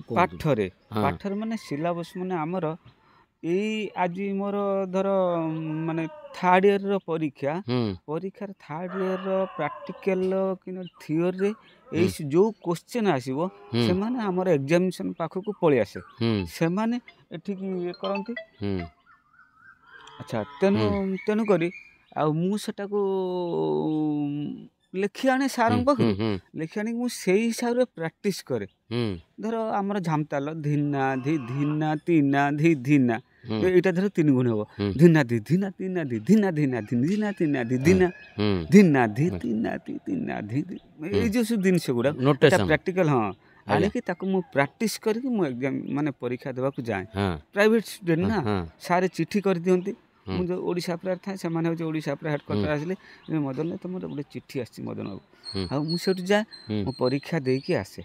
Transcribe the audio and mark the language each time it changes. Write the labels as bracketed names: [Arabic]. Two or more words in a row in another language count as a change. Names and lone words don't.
[Odia] ପାଠରେ ମାନେ ସିଲାବସ୍ ମାନେ ଆମର ଏଇ ଆଜି ମୋର ଧର ମାନେ ଥାର୍ଡ଼ ଇୟର୍ର ପରୀକ୍ଷାର ଥାର୍ଡ଼ ଇୟର୍ର ପ୍ରାକ୍ଟିକାଲ କି ଥିଓରିରେ ଏଇ ଯେଉଁ କୋଶ୍ଚିନ୍ ଆସିବ ସେମାନେ ଆମର ଏକ୍ଜାମିନେସନ୍ ପାଖକୁ ପଳେଇ ଆସେ, ସେମାନେ ଏଠିକି ଇଏ କରନ୍ତି। ଆଚ୍ଛା, ତେଣୁକରି ଆଉ ମୁଁ ସେଟାକୁ ଲେଖି ଆଣେ ସାରଙ୍କ ପାଖରୁ, ଲେଖି ଆଣିକି ମୁଁ ସେଇ ହିସାବରେ ପ୍ରାକ୍ଟିସ୍ କରେ। ଧର ଆମର ଝାମତାଲ ଧିନା ଧି ଧିନା ତିନା ଧି ଧିନା, ଏଇଟା ଧର 3 ଗୁଣ ହବ, ଧିନା ଧି ଧିନା ତିନା ଧି ଧିନା ଧିନା ଧି ଧିନା ତିନା ଧି ଧିନା ଧିନା ଧି ତିନା ଧି ତିନା ଧି, ଏଇ ଯେ ସବୁ ଜିନିଷ ଗୁଡ଼ା ପ୍ରାକ୍ଟିକାଲ ଆଣିକି ତାକୁ ମୁଁ ପ୍ରାକ୍ଟିସ୍ କରିକି ମୁଁ ଏକ୍ଜାମ ମାନେ ପରୀକ୍ଷା ଦେବାକୁ ଯାଏ। [English] private student [Odia] ନା, ସାର୍ ଚିଠି କରିଦିଅନ୍ତି। ମୁଁ ଯେଉଁ ଓଡ଼ିଶା ପ୍ରାୟ ଥାଏ, ସେମାନେ ହେଉଛି ଓଡ଼ିଶା ପ୍ରାୟ ହେଡ଼କ୍ୱାର୍ଟର ଆସିଲେ, ମଦନ ତମର ଗୋଟେ ଚିଠି ଆସିଛି ମଦନ ବାବୁ, ଆଉ ମୁଁ ସେଇଠୁ ଯାଏ, ମୁଁ ପରୀକ୍ଷା ଦେଇକି ଆସେ।